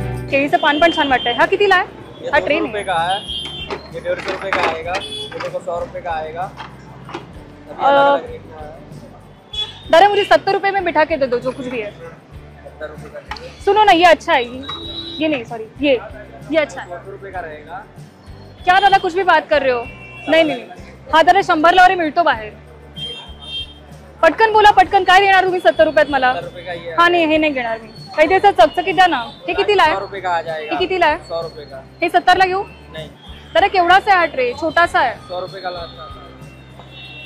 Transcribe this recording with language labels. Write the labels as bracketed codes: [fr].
[mr] केळीचं पान पण छान वाटतंय. हा कितीला आहे? हा ट्रे [hi] रुपए का है, ये 150 रुपए का आएगा, ये देखो 100 रुपए का आएगा। अभी अ, अलग-अलग रेट में है। दादा मुझे 70 रुपए में बिठा के दे दो जो कुछ भी है. 70 रुपए का चाहिए, सुनो ना, ये अच्छा है. ये नहीं, सॉरी, ये अच्छा है. 100 रुपए का रहेगा। क्या दादा कुछ भी बात कर रहे हो? [mr] नाही नाही नाही. हा दादा 100ला वरे मिळतो बाहेर. पटकन बोला, पटकन. काय देणार तुम्ही 70 रुपयात मला? [hi] 70 रुपए का ये [mr] हा नाही, हे नाही घेणार मी. काही त्याचं चकचकीत द्या ना. हे कितीला [hi] 100 [mr] आहे? [hi] रुपए का आ जाएगा। [mr] हे कितीला आहे? [hi] 100 रुपए का [mr] हे 70ला घेऊ? [hi] नहीं, [mr] दादा केवढासा आहे हा ट्रे? छोटासा आहे. [hi] 100 रुपए का लाता है।